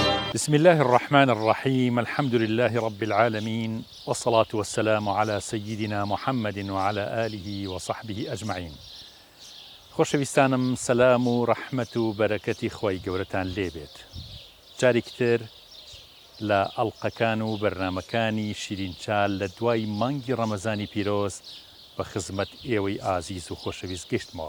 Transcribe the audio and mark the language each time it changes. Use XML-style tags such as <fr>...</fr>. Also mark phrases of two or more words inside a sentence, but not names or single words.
<ar>بسم الله الرحمن الرحيم. الحمد لله رب العالمين، والصلاة والسلام على سيدنا محمد وعلى آله وصحبه أجمعين.</ar> <ckb>خۆشەویستانم، سەلام و ڕەحمەت و بەرەکەتی خۆی گەورەتان لێبێت. جارێکتر لە ئەڵقەکان و بەرنامەکانی شیرینچال لە دوای مانگی ڕەمەزانی پیرۆز بە خزمەت ئێوەی ئازیز و خۆشەویست گەشتمەوە.</ckb>